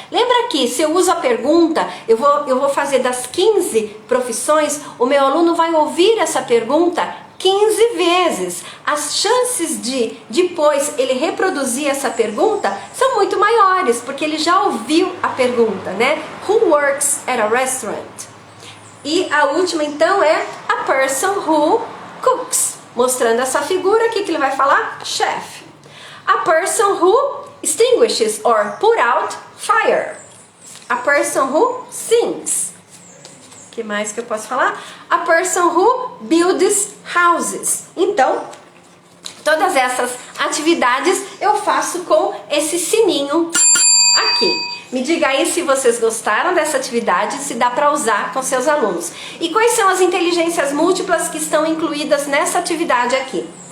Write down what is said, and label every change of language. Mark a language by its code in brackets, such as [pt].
[pt] Lembra que se eu uso a pergunta, eu vou fazer das 15 profissões, o meu aluno vai ouvir essa pergunta 15 vezes. As chances de depois ele reproduzir essa pergunta são muito maiores, porque ele já ouviu a pergunta, né? [en] Who works at a restaurant? [pt] E a última então é [en] a person who cooks, [pt] mostrando essa figura aqui que ele vai falar, chef. [en] A person who extinguishes or put out fire. A person who sings. [pt] O que mais que eu posso falar? [en] A person who builds houses. [pt] Então, todas essas atividades eu faço com esse sininho aqui. Me diga aí se vocês gostaram dessa atividade, se dá para usar com seus alunos. E quais são as inteligências múltiplas que estão incluídas nessa atividade aqui?